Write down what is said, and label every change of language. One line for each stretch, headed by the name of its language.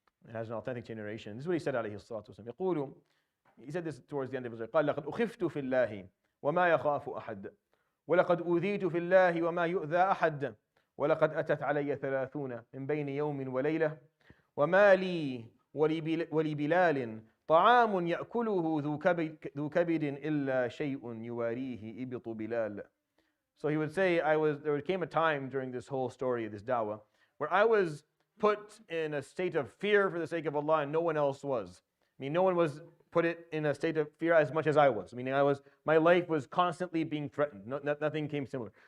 English: It has an authentic generation. This is what he said
Arabic: عليه الصلاة والسلام. يقول,
English: he said this towards the end of his life.
Arabic: قال لقد أخفت في الله وما يخاف أحد ولقد أوذيت في الله وما يؤذى أحد ولقد أتت علي 30 من بين يوم وليلة وما لي ولبلال طعام يأكله ذو كبد إلا شيء يواريه إبط بلال.
English: So he would say, there came a time during this whole story of this dawah where I was put in a state of fear for the sake of Allah and no one else was. I mean, no one was put it in a state of fear as much as I was. Meaning my life was constantly being threatened. Nothing came similar.